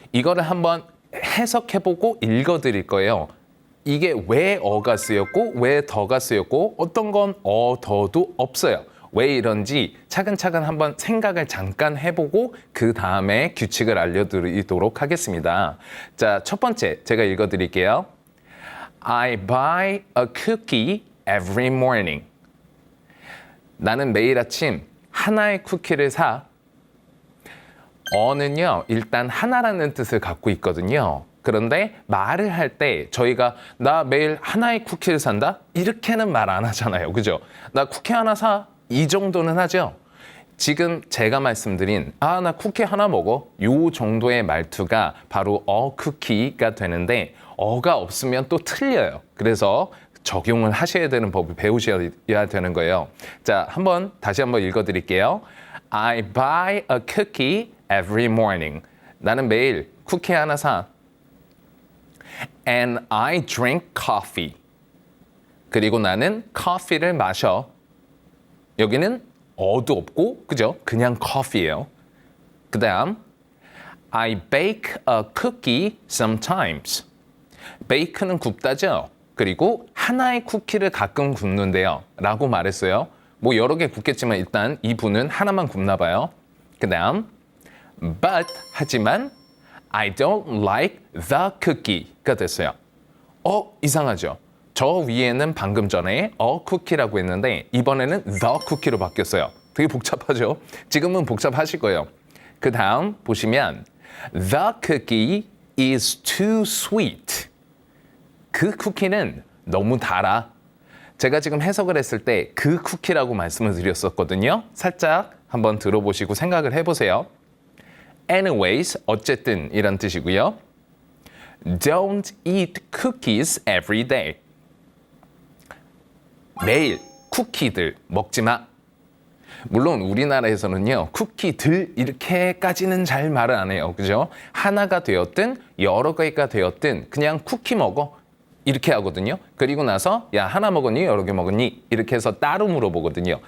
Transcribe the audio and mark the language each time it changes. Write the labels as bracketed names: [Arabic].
[Korean] 이거를 한번 해석해보고 읽어드릴 거예요. 이게 왜 어가 쓰였고 왜 더가 쓰였고 어떤 건 더도 없어요. 왜 이런지 차근차근 한번 생각을 잠깐 해보고 그 다음에 규칙을 알려드리도록 하겠습니다. 자, 첫 번째 제가 읽어드릴게요. [English] I buy a cookie every morning. [Korean] 나는 매일 아침 하나의 쿠키를 사. 어는요, 일단 하나라는 뜻을 갖고 있거든요. 그런데 말을 할 때 저희가 나 매일 하나의 쿠키를 산다? 이렇게는 말 안 하잖아요. 그죠? 나 쿠키 하나 사? 이 정도는 하죠. 지금 제가 말씀드린 나 쿠키 하나 먹어. 요 정도의 말투가 바로 쿠키가 되는데 어가 없으면 또 틀려요. 그래서 적용을 하셔야 되는 법을 배우셔야 되는 거예요. 자, 다시 한번 읽어드릴게요. [English] I buy a cookie every morning. [Korean] 나는 매일 쿠키 하나 사. [English] And I drink coffee. [Korean] 그리고 나는 커피를 마셔. 여기는 어도 없고, 그죠? 그냥 커피예요. [English] 그 다음, I bake a cookie sometimes. [Korean] bake는 굽다죠? 그리고 하나의 쿠키를 가끔 굽는데요. 라고 말했어요. 뭐 여러 개 굽겠지만 일단 이분은 하나만 굽나 봐요. 그 다음 but 하지만 [English] I don't like the cookie [Korean] 가 됐어요. 이상하죠? 저 위에는 방금 전에 cookie라고 했는데 이번에는 the cookie로 바뀌었어요. 되게 복잡하죠? 지금은 복잡하실 거예요. 그 다음 보시면 [English] the cookie is too sweet. [Korean] 그 쿠키는 너무 달아. 제가 지금 해석을 했을 때 그 쿠키라고 말씀을 드렸었거든요. 살짝 한번 들어보시고 생각을 해보세요. Anyways, 어쨌든 이란 뜻이고요. [English] Don't eat cookies every day. [Korean] 매일 쿠키들 먹지 마. 물론 우리나라에서는요, 쿠키들 이렇게까지는 잘 말을 안 해요. 그죠? 하나가 되었든 여러 개가 되었든 그냥 쿠키 먹어. 이렇게 하거든요. 그리고 나서 야 하나 먹었니? 여러 개 먹었니? 이렇게 해서 따로 물어보거든요.